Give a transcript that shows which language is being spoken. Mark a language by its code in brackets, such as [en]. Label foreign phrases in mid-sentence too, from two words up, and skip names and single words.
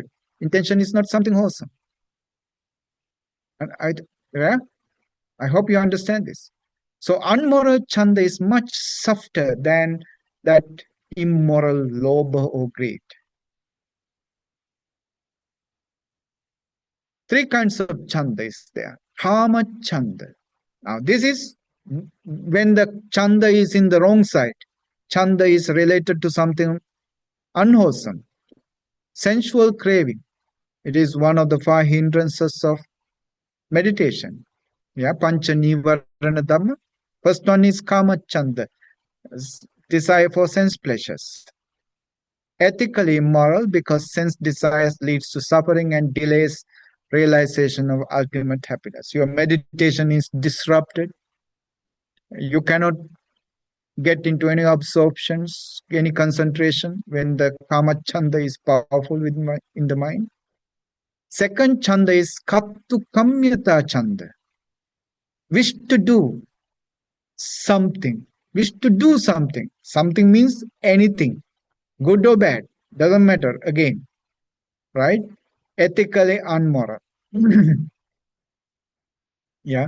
[en] Intention is not something wholesome. And yeah, I hope you understand this. So unmoral chanda is much softer than that immoral lobha or greed. Three kinds of chanda is there. [pi] Kama chanda. [en] Now this is when the chanda is in the wrong side. Chanda is related to something unwholesome. Sensual craving. It is one of the five hindrances of meditation. Yeah, [pi] pancha nivarana dhamma. [en] First one is [pi] kama chanda, [en] desire for sense pleasures. Ethically immoral because sense desires leads to suffering and delays realization of ultimate happiness. Your meditation is disrupted. You cannot get into any absorptions, any concentration when the [pi] kama chanda [en] is powerful in the mind. Second chanda is [pi] kaptu kamyata chanda. [en] Wish to do something. Wish to do something. Something means anything, good or bad, doesn't matter again, right? Ethically unmoral. Yeah.